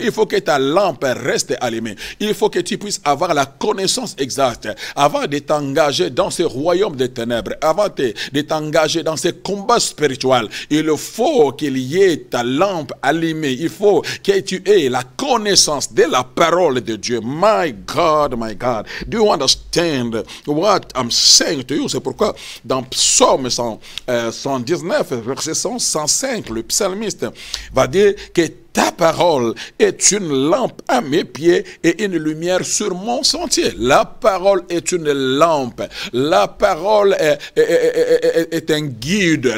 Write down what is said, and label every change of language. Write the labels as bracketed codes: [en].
[fr] Il faut que ta lampe reste allumée. Il faut que tu puisses avoir la connaissance exacte avant de t'engager dans ce royaume des ténèbres, avant de t'engager dans ces combats spirituels. Il faut qu'il y ait ta lampe allumée. Il faut que tu aies la connaissance de la parole de Dieu. [en] My God, do you understand what I'm saying to you? [fr] C'est pourquoi dans Psaume 119, verset 105, le psalmiste va dire que ta parole est une lampe à mes pieds et une lumière sur mon sentier. La parole est une lampe. La parole est un guide.